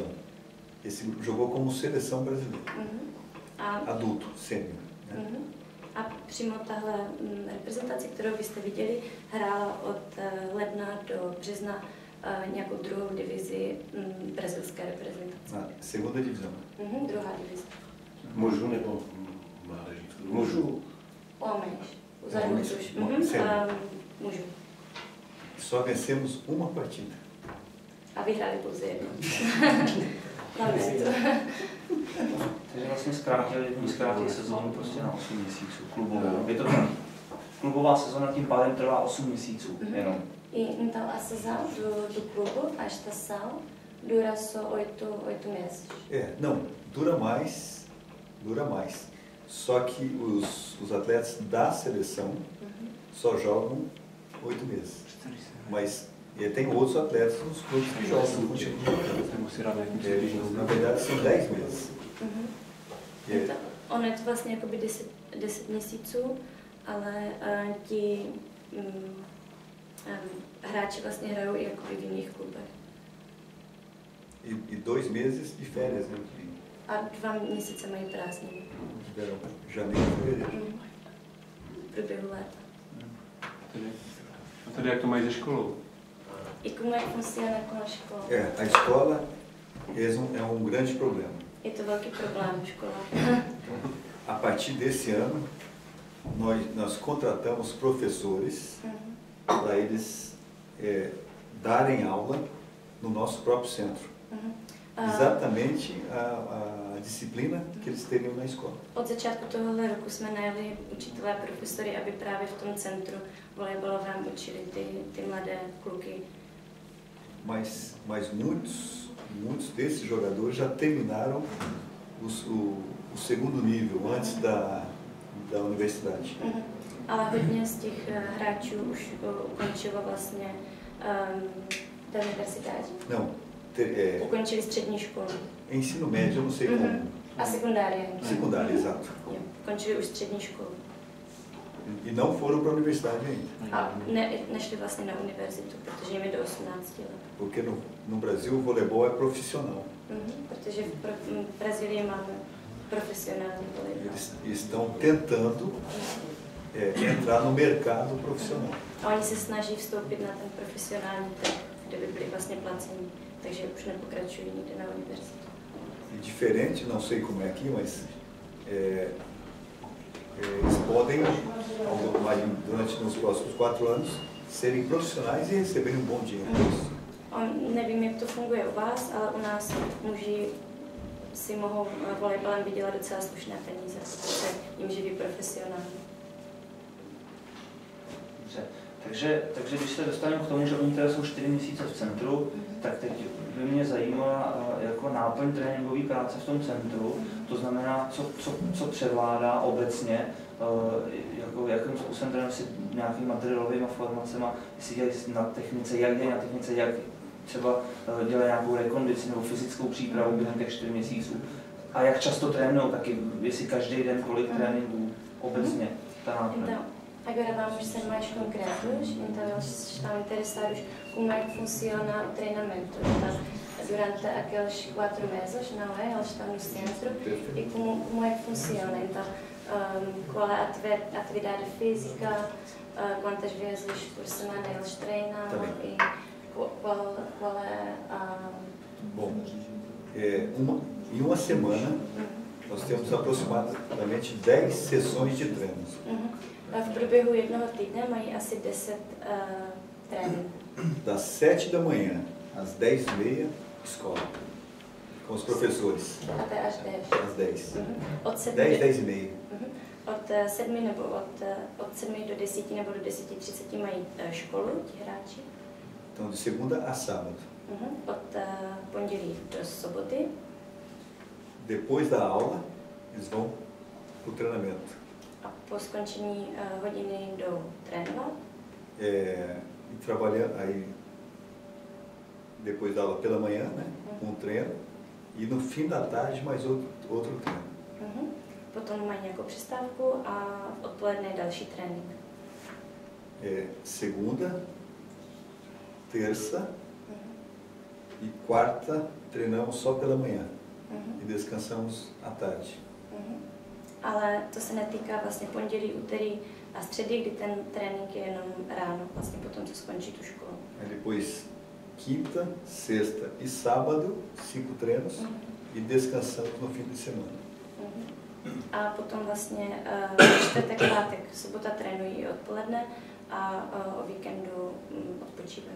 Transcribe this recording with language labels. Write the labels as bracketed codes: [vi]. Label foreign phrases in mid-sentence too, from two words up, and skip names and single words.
[pt] Esse grupo jogou como seleção brasileira. Adulto, sênior. [cs] A přímo tahle reprezentace, kterou vy jste viděli, hrála od ledna do března nějakou druhou divizi brazilské reprezentace. [pt] Segunda divisão. [cs] Druhá divize. Mužů nebo mládežníků? Mužů. [pt] Homens. Os adultos. Mužů. Só vencemos uma partida. [cs] A vyhráli pouze jednou. Takže vlastně zkrátili sezónu prostě na 8 měsíců klubovou. Je to tak. Klubová sezóna tím pádem trvá 8 měsíců jenom. [pt] Então a sessão do clube, a estação, dura só 8 meses. Não, dura mais. Só que os atletas da seleção só jogam 8 meses. Mas tem outros atletas nos clubes que jogam. Na verdade são 10 meses. [cs] Ono je to vlastně jakoby 10 měsíců, ale ti hráči vlastně hrajou i jakoby v jiných klubech. [pt] E 2 meses de férias, né? [cs] A 2 měsíce mají prázdniny. [pt] Janeiro e fevereiro. [cs] V průběhu léta. A tady jak to mají se školou? [pt] E como é que funciona com a escola? A escola é grande problema. [cs] Je to velký problém, škola. [pt] A partir desse ano, nós contratamos professores para eles darem aula no nosso próprio centro. Exatamente a disciplina que eles teriam na escola. [cs] Od začátku tohohle roku jsme najali učitelé a profesory, aby právě v tom centru volejbalovém učili ty mladé kluky. [pt] Mas muitos desses jogadores já terminaram o segundo nível, antes da universidade. [cs] Ale hodně z těch hráčů už ukončilo vlastně [pt] Da universidade? Não. [cs] Ukončili střední školu. [pt] Ensino médio, eu não sei como. A secundária. Secundária, exato. [cs] Ukončili už střední školu. [pt] E não foram para a universidade ainda. [cs] A nešli vlastně na univerzitu, protože jim je do 18 let. [pt] Porque no Brasil o voleibol é profissional. [cs] Protože v Brazílii máme profissionální volejbal. [pt] Eles estão tentando entrar no mercado profissional. [cs] A oni se snaží vstoupit na ten profesionální trh, kde by byli vlastně placení, takže už nepokračují nikde na univerzitu. [pt] E diferente, não sei como é aqui, mas eles podem, durante nos próximos 4 anos, serem profissionais e receberem bom dinheiro por isso. [cs] Nevím, jak to funguje u vás, ale u nás muži si mohou volejbalem vydělat docela slušné peníze, protože se jim živí profesionálně. Dobře. Takže když se dostaneme k tomu, že oni teda jsou 4 měsíce v centru, tak teď by mě zajímala jako náplň tréninkové práce v tom centru, to znamená, co převládá obecně, jako jakým způsobem trénují si nějakými materiálovými formacemi, jestli dělají na technice, jak dělají na technice, jak třeba dělají nějakou rekondici nebo fyzickou přípravu během těch 4 měsíců. A jak často trénují, taky jestli každý den kolik tréninků obecně ta náplň. [pt] Agora vamos ser mais concretos, então eles estão interessados como é que funciona o treinamento. Então, durante aqueles 4 meses, não é? Eles estão no centro e como é que funciona. Então, qual é a atividade física, quantas vezes por semana eles treinam e qual é a... Bom, em uma semana nós temos aproximadamente 10 sessões de treinos. [cs] V průběhu jednoho týdne mají asi 10 tréninků. [pt] Das 7 da manhã às 10h30, escola. Com os professores. Até às 10. Às 10. [cs] Od 7 10, 10h30. Od 7 nebo od 7 do 10 nebo do 10:30 mají školu, ti hráči. [pt] Então, de segunda a sábado. [cs] Od pondělí do soboty. [pt] Depois da aula, eles vão para o treinamento. [cs] A po skončení hodiny jdou trénovat. [pt] E trabalhando aí, depois da aula pela manhã, né? Um treino. E no fim da tarde, mais outro treino. [cs] Potom mají nějakou přestávku a odpoledne další trénink. [pt] Segunda, terça e quarta treinamos só pela manhã. E descansamos à tarde. [cs] Ale to se netýká vlastně pondělí, úterý a středy, kdy ten trénink je jenom ráno, vlastně potom, co skončí tu školu. [pt] Aí depois quinta, sexta e sábado, 5 treinos e descansamos no fim de semana. [cs] A potom vlastně čtvrtek, pátek, sobota trénují i odpoledne a o víkendu odpočívají.